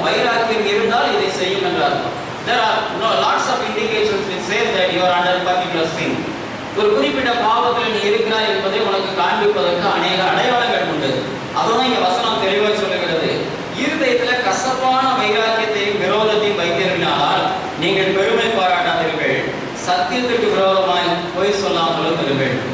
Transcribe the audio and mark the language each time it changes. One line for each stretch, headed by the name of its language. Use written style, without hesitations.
Tamil: வைராக்கியம் இருந்தால் இதை செய்யும் என்று அர்த்தம்.
English: There are lots of indications which say that you are under particular sin.
Tamil: ஒரு குறிப்பிட்ட பாவத்தில் நீ இருக்கிறாய் என்பதை உனக்கு காண்பிப்பதற்கு அநேக அடையாளங்கள் உண்டு. அதுதான் இங்க வசனம் தெளிவாக சொல்லுகிறது. இருதயத்துல கசப்பான வைராக்கியத்தையும் விரோதத்தையும் வைத்தீர்களானால் நீங்கள் பெருமை பாராட்டாதீர்கள், சத்தியத்திற்கு விரோதமாய் பொய் சொல்லாமலும் இருங்கள்.